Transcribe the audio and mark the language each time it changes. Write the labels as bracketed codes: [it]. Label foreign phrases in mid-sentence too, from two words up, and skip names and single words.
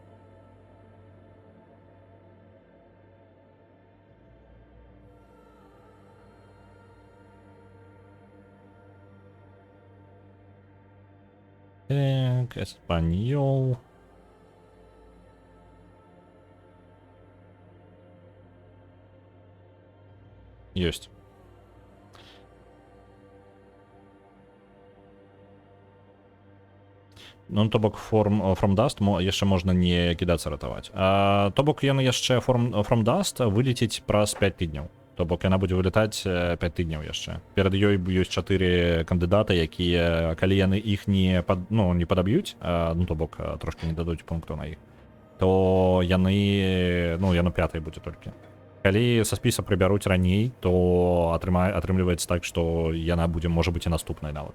[be] Так, эспаньол. Ёсць. Ну, то бок [en] from dust [be] яшчэ можна не кідацца ратаваць. То бок яны яшчэ [en] from dust [be] вылеціць праз 5 тыдняў. То бок яна будзе вылетаць 5 тыдняў яшчэ. Перад ёй ёсць 4 кандыдаты, якія, калі яны іх не падаб'юць, ну, то бок трошки не дадуць пункту на іх, то яны, ну, яно 5-й будзе толькі. Калі са спіса прыбяруць раней, то атрымліваецца так, што яна будзе, можа быць, і наступнай нават.